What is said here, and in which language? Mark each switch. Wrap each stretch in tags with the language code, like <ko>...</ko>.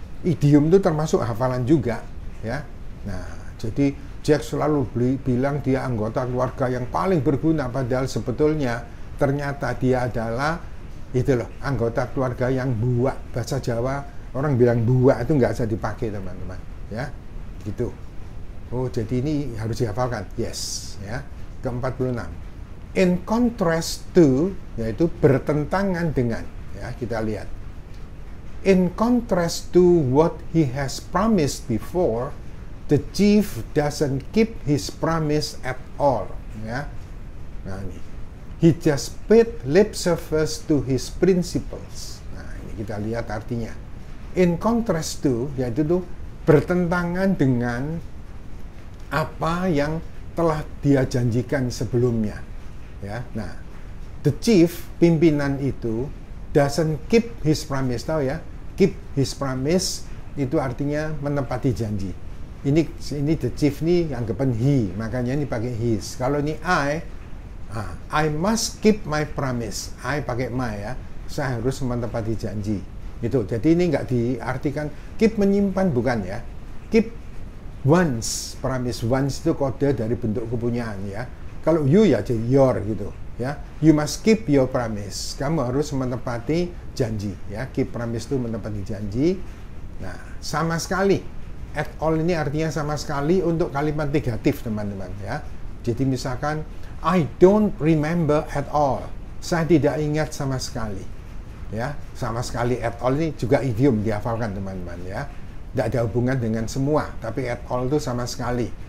<id>Idiom itu termasuk hafalan juga ya. Nah jadi Jack selalu bilang dia anggota keluarga yang paling berguna, padahal sebetulnya ternyata dia adalah itu loh, anggota keluarga yang buak. Bahasa Jawa orang bilang buak itu nggak bisa dipakai teman-teman ya, gitu. Oh jadi ini harus dihafalkan. Yes ya. Ke-46,</id> <en>in contrast to,</en> <id>yaitu bertentangan dengan ya.</id> <en>Kita lihat, in contrast to what he has promised before, the chief doesn't keep his promise at all ya. Nah ini, he just paid lip service to his principles.</en> <id>Nah ini kita lihat artinya.</id> <en>In contrast to,</en> <id>yaitu tuh bertentangan dengan apa yang telah dia janjikan sebelumnya. Ya, nah,</id> <en>the chief,</en> <id>pimpinan itu,</id> <en>doesn't keep his promise,</en> <id>tahu ya?</id> <en>Keep his promise</en> <id>itu artinya menepati janji. Ini the chief nih anggapan he, makanya ini pakai his. Kalau ini</id> <en>I must keep my promise. I pakai my ya.</en> <id>Saya harus menepati janji. Itu. Jadi ini nggak diartikan keep menyimpan, bukan ya. Keep once, promise once itu kode dari bentuk kepunyaan ya. Kalau you ya jadi your gitu ya.</id> <en>You must keep your promise.</en> <id>Kamu harus menepati janji ya.</id> <en>Keep promise</en> <id>itu menepati janji. Nah, sama sekali. At all ini artinya sama sekali untuk kalimat negatif, teman-teman ya. Jadi misalkan</id> <en>I don't remember at all.</en> <id>Saya tidak ingat sama sekali. Ya, sama sekali</id> <en>at all</en> <id>ini juga idiom dihafalkan, teman-teman ya. Tidak ada hubungan dengan semua, tapi at all itu sama sekali.</id>